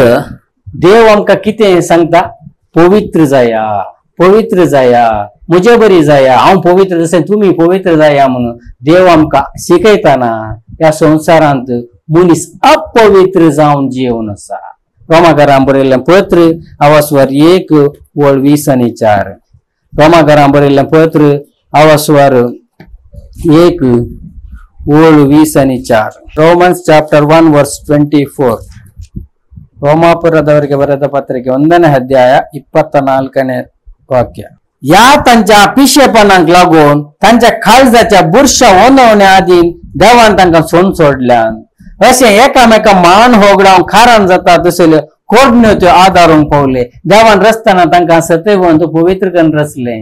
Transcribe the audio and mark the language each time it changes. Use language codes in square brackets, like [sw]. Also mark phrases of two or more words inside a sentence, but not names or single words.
[kok] तर देव आमकां कितें सांगता, पवित्र जाया, पवित्र जाया, म्हजे बरी जाया, हांव पवित्र जशें तुमी पवित्र जाया म्हणून देव आमकां शिकयताना ह्या संवसारांत मनीस अपवित्र जावन जिवन आसा. रोमाकारां बरयल्लें पत्र आवास्वर 1:20-4. रोमाकारां बरयल्लें पत्र आवास्वर 1:20-4. [en] Romans chapter 1:24. [kn] ರೋಮಾಪುರದವರಿಗೆ ಬರೆದ ಪತ್ರಿಕೆ 1ನೇ ಅಧ್ಯಾಯ 24ನೇ वाक्य. [kok] या तांच्या पिशेपणाक लागून तांच्या काळजाच्या बुरशा ओनवण्या आदीन देवान तांकां सोडून सोडल्यान. अशें एकामेका मान होगडावन खारान जाता तसल्यो कोडण्यो त्यो आदारूंक पावले. देवान रचतना तांकां सतैवंत पवित्र करून रचलें.